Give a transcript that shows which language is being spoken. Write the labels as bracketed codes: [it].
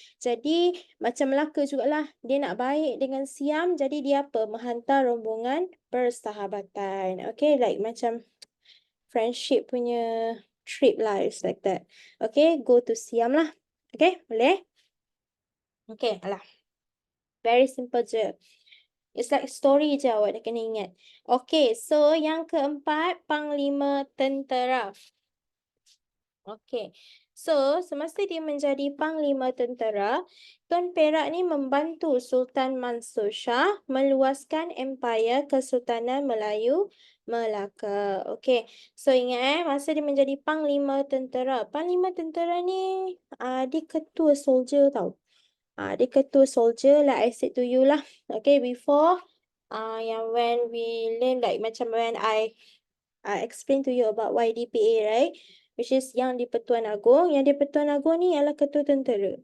[ms] Jadi macam Melaka jugalah, dia nak baik dengan Siam, jadi dia apa? Menghantar rombongan persahabatan. Okay, like macam friendship punya trip lah, [en] it's like that. [ms] Okay, go to Siam lah. Okay, boleh? Okay, alah. Very simple je. [en] It's like story [ms] je, awak dah kena ingat. Okay, so yang keempat, Panglima Tentera. Okay, so semasa dia menjadi Panglima Tentera, Tun Perak ni membantu Sultan Mansur Shah meluaskan empayar Kesultanan Melayu Melaka. Okay, so ingat masa dia menjadi Panglima Tentera. Panglima Tentera ni dia ketua soldier tau. Dia ketua soldier, [en] like I said to you lah. Okay, before yang when we learn, like macam when I explain to you about YDPA, right? Which is Yang di-Pertuan Agong. [ms] Yang di-Pertuan Agong ni ialah ketua tentera.